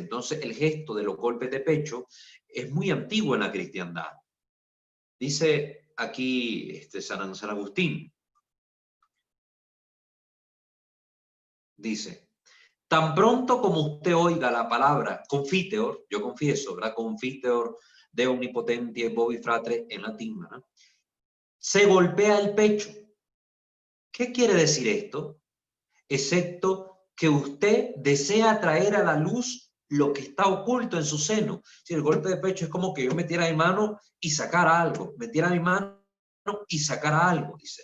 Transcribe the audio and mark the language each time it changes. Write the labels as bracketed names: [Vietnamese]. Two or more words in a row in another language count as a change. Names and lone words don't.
[Spanish] Entonces, el gesto de los golpes de pecho es muy antiguo en la cristiandad. Dice aquí San Agustín, dice, tan pronto como usted oiga la palabra confiteor, yo confieso, ¿verdad? [Latin] Confiteor de omnipotentie bovi fratre [Spanish] en latín, [Latin] ¿verdad? [Spanish] Se golpea el pecho. ¿Qué quiere decir esto? Excepto que usted desea traer a la luz lo que está oculto en su seno. Si el golpe de pecho es como que yo metiera mi mano y sacara algo, metiera mi mano y sacara algo, dice.